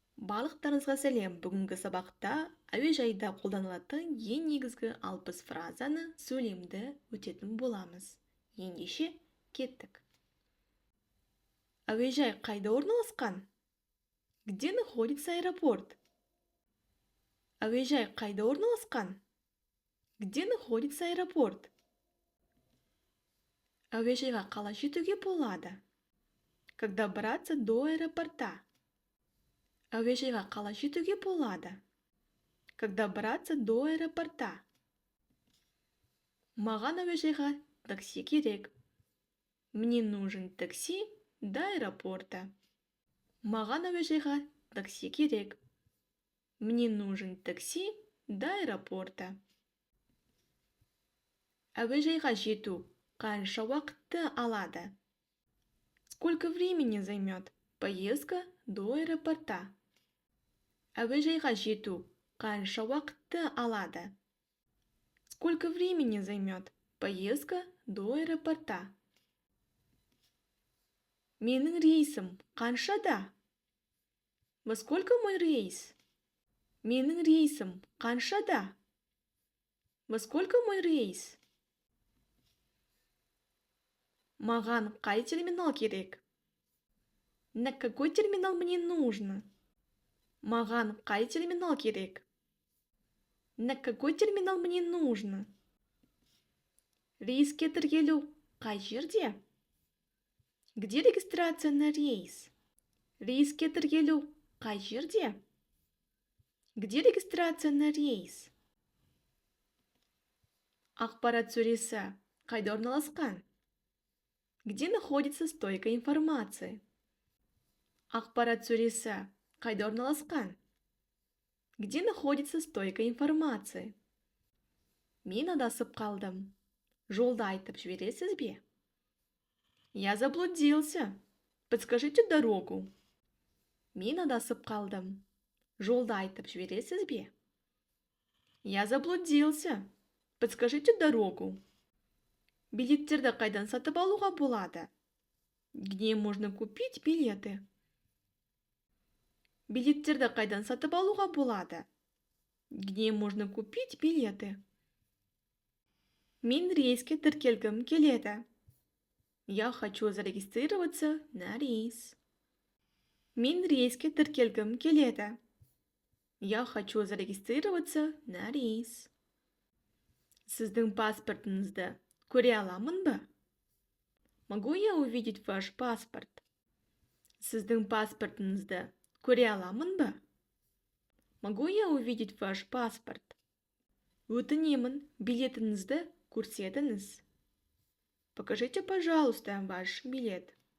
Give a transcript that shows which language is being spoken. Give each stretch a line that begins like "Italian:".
Kazakh: Барлықтарыңызға сәлем. Бүгінгі сабақта әуежайда қолданылатын ең негізгі 60 фразаны сөйлемді өтетін боламыз. Ендеше кеттік. Әуежай қайда орналасқан?
Russian: Где находится аэропорт?
Kazakh: Әуежай қайда орналасқан?
Russian: Где находится аэропорт?
Kazakh: Әуежайға қалай жетуге болады?
Russian: Как добраться до аэропорта?
Kazakh: Әуежайға қалай жетуге болады?
Russian: Как добраться до аэропорта?
Kazakh: Маған әуежайға такси керек.
Russian: Мне нужен такси до аэропорта.
Kazakh: Маған әуежайға такси керек.
Russian: Мне нужен такси до аэропорта.
Kazakh: Әуежайға жету қанша уақытты алады?
Russian: Сколько времени займет поездка до аэропорта?
Kazakh: Әуежайға жету қанша уақытты алады?
Russian: Сколько времени займет поездка до аэропорта?
Kazakh: Менің рейсім қаншада?
Russian: Во сколько мой рейс?
Kazakh: Менің рейсім қаншада?
Russian: Во сколько мой рейс?
Kazakh: Маған қай терминал керек?
Russian: На какой терминал мне нужно?
Kazakh: Маған қай терминал керек?
Russian: На какой терминал мне нужно?
Kazakh: Рейске тіркелу қай жерде?
Russian: Где регистрация на рейс?
Kazakh: Рейске тіркелу қай жерде?
Russian: Где регистрация на рейс?
Kazakh: Ақпарат сөресі қайда орналасқан?
Russian: Где находится стойка информации?
Kazakh: Ақпарат сөресі қайда орналасқан?
Russian: Где находится стойка информации?
Kazakh: Мен адасып қалдым. Жолды айтып жібересіз бе?
Russian: Я заблудился. Подскажите дорогу.
Kazakh: Мен адасып қалдым. Жолды айтып жібересіз бе?
Russian: Я заблудился. Подскажите дорогу.
Kazakh: Билеттерді қайдан сатып алуға болады?
Russian: Где можно купить билеты?
Kazakh: Билеттерді қайдан сатып алуға болады?
Russian: Где можно купить билеты?
Kazakh: Мен рейске тіркелгім келеді.
Russian: Я хочу зарегистрироваться на рейс.
Kazakh: Мен рейске тіркелгім келеді.
Russian: Я хочу зарегистрироваться на рейс.
Kazakh: Сіздің паспортыңызды көре аламын ба?
Russian: Могу я увидеть ваш паспорт?
Kazakh: Сіздің паспортыңызды көре аламын ба?
Russian: Могу я увидеть ваш паспорт?
Kazakh: Өтінемін, билетіңізді көрсетіңіз.
Russian: Покажите, пожалуйста, ваш билет.